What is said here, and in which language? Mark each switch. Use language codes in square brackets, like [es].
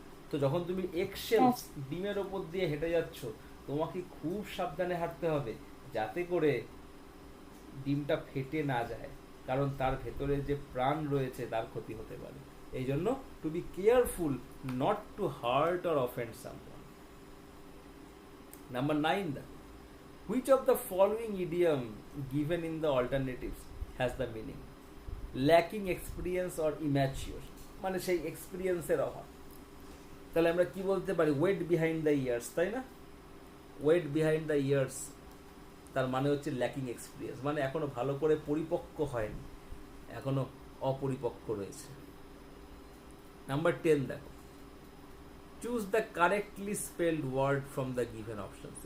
[bn] তো যখন তুমি এগশেলস ডিমের ওপর দিয়ে হেঁটে যাচ্ছ, তোমাকে খুব সাবধানে হাঁটতে হবে যাতে করে ডিমটা ফেটে না যায়, কারণ তার ভেতরে যে প্রাণ রয়েছে তার ক্ষতি হতে পারে। এই জন্য [en] To be careful not to hurt or offend someone. Number 9 দা, which of the following idiom given in the alternatives has the meaning lacking experience or immature, [bn] মানে সেই এক্সপিরিয়েন্সের অভাব। তাহলে আমরা কি বলতে পারি, [en] wet behind the ears, [bn] তাই না? ওয়েট বিহাইন্ড দ্য ইয়ার্স তার মানে হচ্ছে [en] lacking experience, [bn] মানে এখনো ভালো করে পরিপক্ক হয়নি, এখনো অপরিপক্ক রয়েছে। [en] number 10 [bn] দেখো, [en] Choose the correctly spelled word from the given options.